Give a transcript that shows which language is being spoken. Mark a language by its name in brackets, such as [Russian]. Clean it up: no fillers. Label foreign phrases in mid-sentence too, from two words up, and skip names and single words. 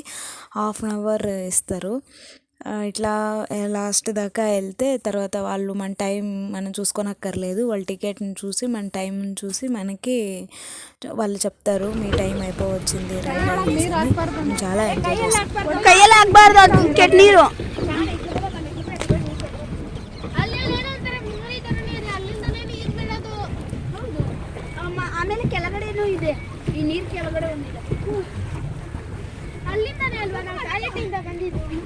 [English] half an hour ఇస్తారు. [Telugu] ఇట్లా లాస్ట్ దాకా వెళ్తే తర్వాత వాళ్ళు మన టైం మనం చూసుకోనక్కర్లేదు. వాళ్ళ టికెట్ని చూసి మన టైంని చూసి మనకి వాళ్ళు చెప్తారు, మీ టైం అయిపోవచ్చింది రండి అనేసి. చాలా ఎంజాయ్ చేస్తాం. [Kannada] ಆಮೇಲೆ ಕೆಳಗಡೆನೂ ಇದೆ, ಈ ನೀರು ಕೆಳಗಡೆ ಒಂದಿದೆ. ಅಲ್ಲಿಂದಾನೆ ಅಲ್ವಾ ನಾವು ಟಾಯ್ಲೆಟಿಂದ ಬಂದಿದ್ದು?